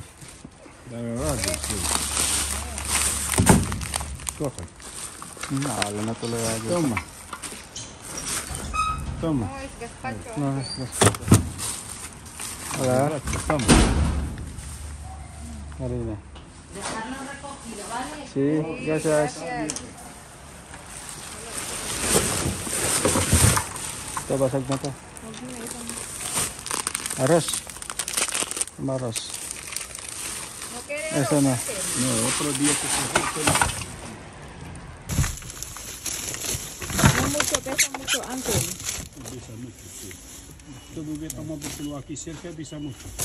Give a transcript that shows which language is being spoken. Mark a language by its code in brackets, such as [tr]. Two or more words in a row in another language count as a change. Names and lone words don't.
[es] La verdad, sí. Coge. No, lo no te lo da yo. Toma. Toma. No, es gazpacho. No, Hola, Toma. Marina. Sí, gracias. [tl] Ito, basag na to. [es] Arroz. Arroz. No quiere. Eso no. No, otro día que se junte. Pesa mucho, Ángel. Pesa mucho, sí. Todo bien, tomamos porque aquí cerca pesa mucho.